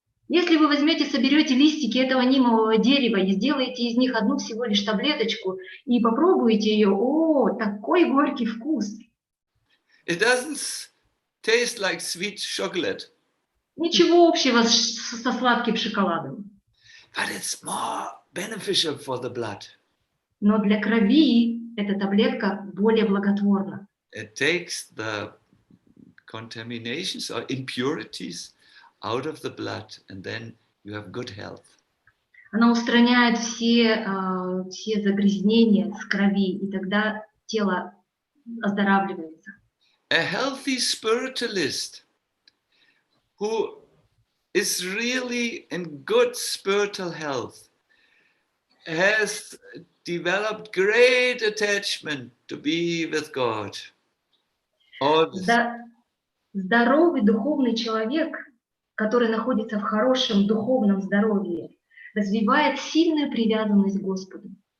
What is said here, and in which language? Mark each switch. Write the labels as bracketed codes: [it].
[ru] Если вы возьмете, соберете листики этого нимового дерева и сделаете из них одну всего лишь таблеточку и попробуете ее, о, такой горький вкус. [en] It doesn't taste like sweet chocolate. [ru] Ничего общего со сладким шоколадом. [en] But it's more beneficial for the blood. [ru] Но для крови эта таблетка более благотворна. [en] It takes the contaminations or impurities out of the blood, and then you have good health. [ru] Она устраняет все загрязнения с крови, и тогда тело оздоравливается. [en] A healthy spiritualist who is really in good spiritual health has developed great attachment to be with God. [ru] Здоровый духовный человек, который находится в хорошем духовном здоровье, развивает сильную привязанность к Господу.